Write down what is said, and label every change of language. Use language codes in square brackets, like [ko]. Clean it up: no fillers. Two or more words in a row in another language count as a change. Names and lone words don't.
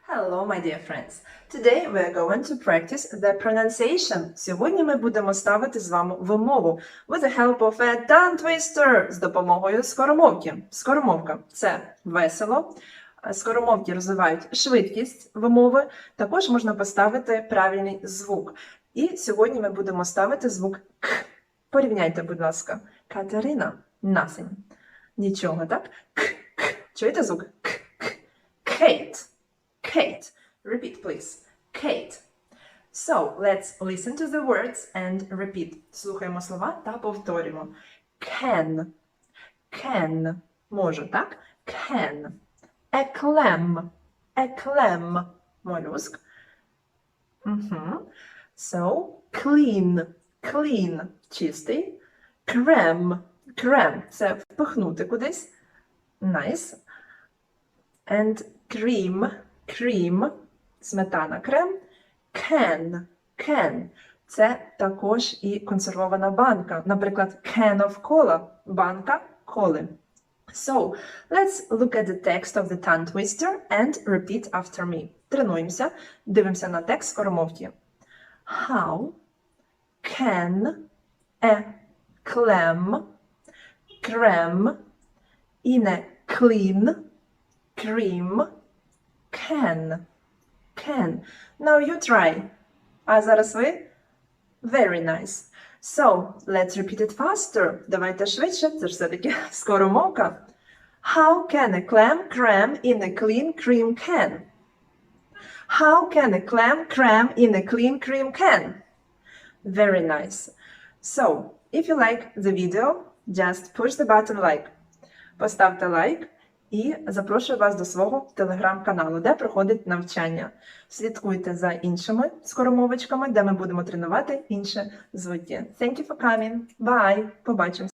[en] Hello, my dear friends. Today we are going to practice the pronunciation. [uk] Сьогодні ми будемо ставити з вами вимову [en] with the help of a tongue twister [uk] з допомогою скоромовки. Скоромовка – це весело. Скоромовки розвивають швидкість вимови. Також можна поставити правильний звук. І сьогодні ми будемо ставити звук К. Порівняйте, будь ласка. Катерина – nothing. Нічого, так? К, К. Чуєте звук? К, К. [en] Kate. Kate. Repeat, please. Kate. So, let's listen to the words and repeat. [uk] Слухаємо слова та повторюємо. [en] Can. Can. [uk] Можу, так? [en] Can. A clam. A clam. Молюск. So, clean. Clean. Чистий. Cram. Cram. [uk] Це впихнути кудись. [en] Nice. And cream. Cream, [uk] сметана, крем. [en] Can, can. [uk] Це також і консервована банка. Наприклад, [en] can of cola, [uk] банка коли. [en] So, let's look at the text of the tongue twister and repeat after me. [uk] Тренуємося, дивимося на текст скоромовки. [en] How can a clam cram in a clean cream can. Can. Now you try. [uk] А зараз ви? [en] Very nice. So, let's repeat it faster. [uk] Давайте швидше, це ж все-таки скоромовка. [en] How can a clam cram in a clean cream can? How can a clam cram in a clean cream can? Very nice. So, if you like the video, just push the button like. [uk] Поставте лайк. І запрошую вас до свого телеграм-каналу, де проходить навчання. Слідкуйте за іншими скоромовочками, де ми будемо тренувати інші звуки. [en] Thank you for coming. Bye. [uk] Побачимося.